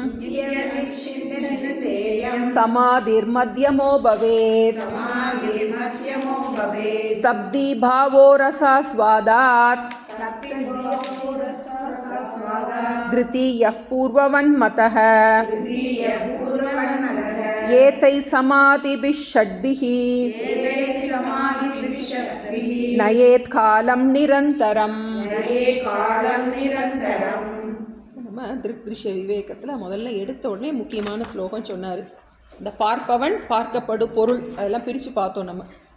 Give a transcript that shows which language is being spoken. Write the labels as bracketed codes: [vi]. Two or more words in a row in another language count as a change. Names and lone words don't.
[sa] समाधिर्मध्यमो भवेत् स्तब्धीभावो रसास्वादात् तृतीयः पूर्ववन्मतः एतैः समाधिभिः षड्भिः नयेत् कालं निरन्तरम्. [ta] நம்ம திருஷ்ய விவேகத்தில் முதல்ல எடுத்த உடனே முக்கியமான ஸ்லோகம் சொன்னார். இந்த பார்ப்பவன் பார்க்கப்படு பொருள் அதெல்லாம் பிரித்து பார்த்தோம் நம்ம.